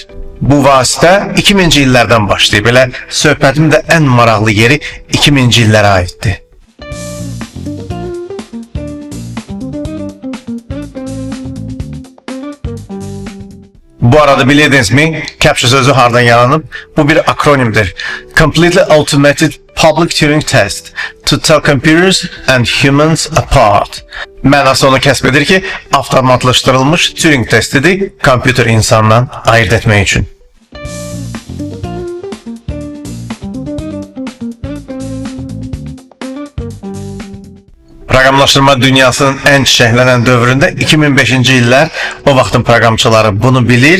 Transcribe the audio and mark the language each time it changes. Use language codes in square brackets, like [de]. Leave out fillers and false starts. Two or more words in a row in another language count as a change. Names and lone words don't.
[az] Bu vasitə 2000-ci illərdən başlayıb. Belə söhbətimin də ən maraqlı yeri 2000-ci illərə aiddir. Bu arada bilirdinizmi? Capture sözü hardan yaranıb? Bu bir akronimdir. [en] Completely Automated Public Turing Test to Tell Computers and Humans Apart. [az] Mənası onu kəsb edir ki, avtomatlaşdırılmış Turing testidir, kompüter insandan ayırt etmək üçün. Proqramlaşdırma dünyasının ən çiçəklənən dövründə 2005-ci illər o vaxtın proqramçıları bunu bilir.